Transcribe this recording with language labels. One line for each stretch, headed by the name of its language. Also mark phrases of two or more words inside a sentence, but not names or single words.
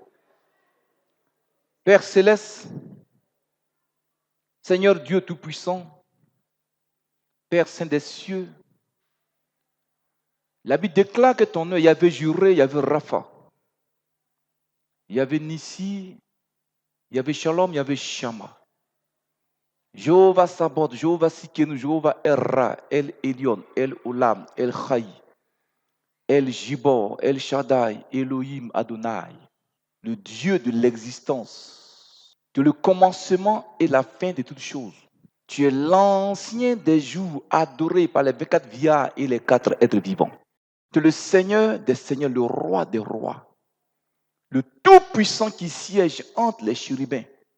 French: Père céleste, Seigneur Dieu Tout-Puissant, Père Saint des cieux, la Bible déclare que ton nom, il y avait Juré, il y avait Rapha, il y avait Nissi, il y avait Shalom, il y avait Shama. Jéhovah Sabaoth, Jéhovah Sikenu, Jéhovah Erra, El Elion, El Olam, El Chai, El Jibor, El Shaddai, Elohim Adonai, le Dieu de l'existence, de le commencement et la fin de toutes choses. Tu es l'ancien des jours adoré par les 24 vieillards et les 4 êtres vivants. Tu es le Seigneur des seigneurs, le roi des rois, le tout-puissant qui siège entre les chérubins.